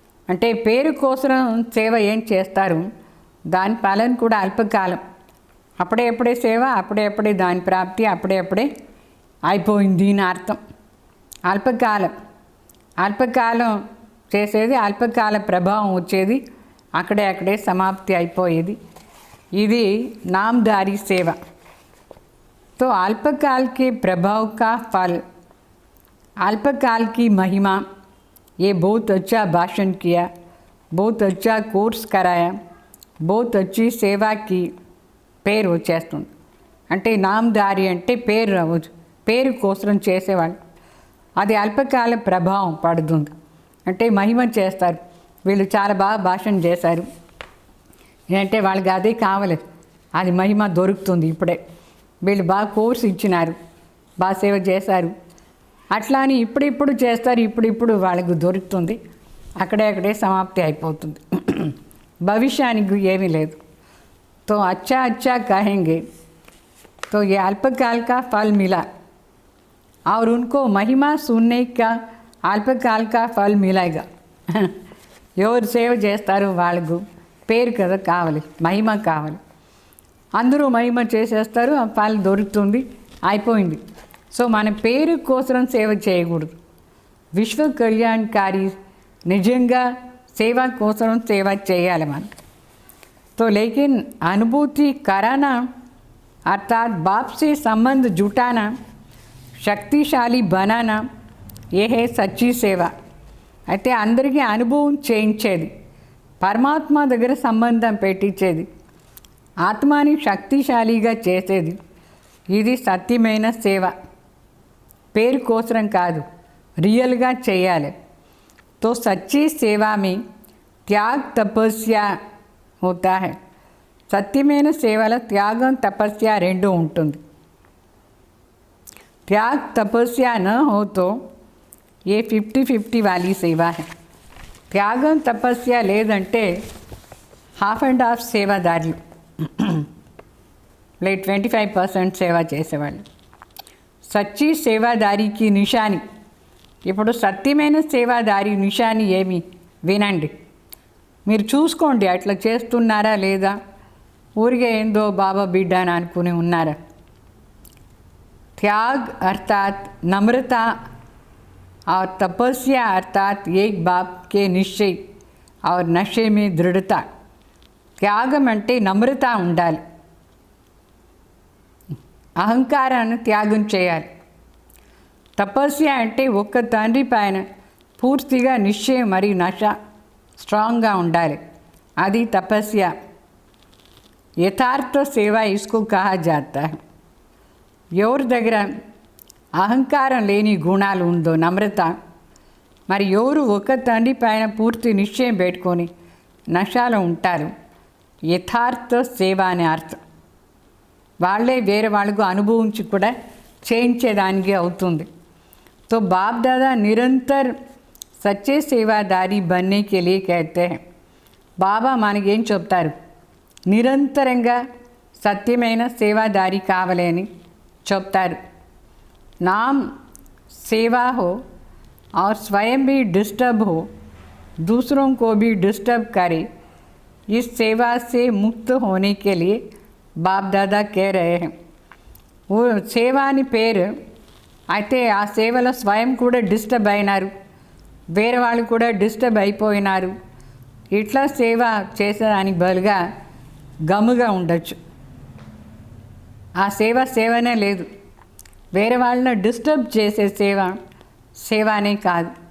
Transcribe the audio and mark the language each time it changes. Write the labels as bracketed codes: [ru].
[te] అంటే పేరు కోసం సేవ ఏం చేస్తారు, దాని ఫలం కూడా అల్పకాలం. అప్పుడే సేవ, అప్పుడే దాని ప్రాప్తి అప్పుడే అయిపోయింది అని అర్థం. అల్పకాలం చేసేది, అల్పకాల ప్రభావం వచ్చేది, అక్కడే సమాప్తి అయిపోయేది. [hi] ఇది नामधारी सेवा. तो अल्पकाल के प्रभाव का फल, अल्पकाल की महिमा, ये बहुत अच्छा भाषण किया, बहुत अच्छा कोर्स कराया, बहुत अच्छी सेवा की, [te] పేరు వచ్చేస్తుంది. అంటే నామదారి అంటే పేరు కోసం చేసేవాళ్ళు. అది అల్పకాల ప్రభావం పడుతుంది. అంటే మహిమ చేస్తారు. వీళ్ళు చాలా బాగా భాషణ చేశారు అంటే వాళ్ళకి అదే కావాలి, అది మహిమ దొరుకుతుంది. ఇప్పుడే వీళ్ళు బాగా కోర్సు ఇచ్చినారు, బాగా సేవ చేశారు, అట్లా అని ఇప్పుడు చేస్తారు, ఇప్పుడు వాళ్ళకు దొరుకుతుంది, అక్కడే సమాప్తి అయిపోతుంది. భవిష్యానికి ఏమీ లేదు. [hi] तो अच्छा कहेंगे तो ये अल्पकाल का फल मिला और उनको महिमा सुनने का अल्पकाल का फल मिलेगा. [te] ఎవరు సేవ చేస్తారో వాళ్ళకు పేరు కదా కావాలి, మహిమ కావాలి. అందరూ మహిమ చేసేస్తారు, ఆ ఫలం దొరుకుతుంది, అయిపోయింది. సో మన పేరు కోసం సేవ చేయకూడదు. విశ్వ కళ్యాణకారి నిజంగా సేవ కోసం సేవ చేయాలి మనం. [hi] तो लेकिन अनुभूति कराना अर्थात बाप से संबंध जुटाना, शक्तिशाली बनाना, ये है सच्ची सेवा. [te] అయితే అందరికీ అనుభవం చేయించేది, పరమాత్మ దగ్గర సంబంధం పెట్టించేది, ఆత్మని శక్తిశాలిగా చేసేది, ఇది సత్యమైన సేవ. పేరు కోసం కాదు, రియల్గా చేయాలి. [hi] तो सच्ची सेवा में त्याग तपस्या होता है. [te] సత్యమైన సేవల త్యాగం తపస్య రెండు ఉంటుంది. [hi] त्याग तपस्या न हो तो ये 50-50 वाली सेवा है. [te] త్యాగం తపస్య లేదంటే హాఫ్ అండ్ హాఫ్ సేవాదారులు, లేదు 25% సేవ చేసేవాళ్ళు. సచ్చి సేవాదారికి నిషాని. ఇప్పుడు సత్యమైన సేవాదారి నిషాని ఏమి వినండి, మీరు చూసుకోండి, అట్లా చేస్తున్నారా లేదా, ఊరికే ఏందో బాబా బిడ్డ అని అనుకుని ఉన్నారా. [hi] त्याग अर्थात नम्रता और तपस्या अर्थात एक बाप के निश्चय और नशे में दृढ़ता. [te] త్యాగం అంటే నమ్రత ఉండాలి, అహంకారాన్ని త్యాగం చేయాలి. తపస్య అంటే ఒక్క తండ్రి పైన పూర్తిగా నిశ్చయం మరియు నశ స్ట్రాంగ్గా ఉండాలి, అది తపస్య. [hi] యథార్థ సేవ ఇస్కో కహా జాతా హై. [te] ఎవరి దగ్గర అహంకారం లేని గుణాలు ఉందో, నమ్రత, మరి ఎవరు ఒక తండ్రి పైన పూర్తి నిశ్చయం పెట్టుకొని నశాలో ఉంటారు, యథార్థ సేవ అనే అర్థం. వాళ్ళే వేరే వాళ్ళకు అనుభవించి కూడా చేయించేదానికి అవుతుంది. [hi] तो बाप दादा निरंतर सच्चे सेवादारी बनने के लिए कहते हैं. [te] బాబా మనకేం చెప్తారు, నిరంతరంగా సత్యమైన సేవాదారి కావాలి అని చెప్తారు. [hi] नाम सेवा हो और स्वयं भी डिस्टर्ब हो, दूसरों को भी डिस्टर्ब करे, इस सेवा से मुक्त होने के लिए बाप दादा कह रहे हैं. वो सेवा [te] అని పేరు, అయితే ఆ సేవలో స్వయం కూడా డిస్టర్బ్ అయినారు, వేరే వాళ్ళు కూడా డిస్టర్బ్ అయిపోయినారు. ఇట్లా సేవ చేసేదానికి బదులుగా గమ్ముగా ఉండొచ్చు. ఆ సేవనే లేదు, వేరే వాళ్ళని డిస్టర్బ్ చేసే సేవనే కాదు.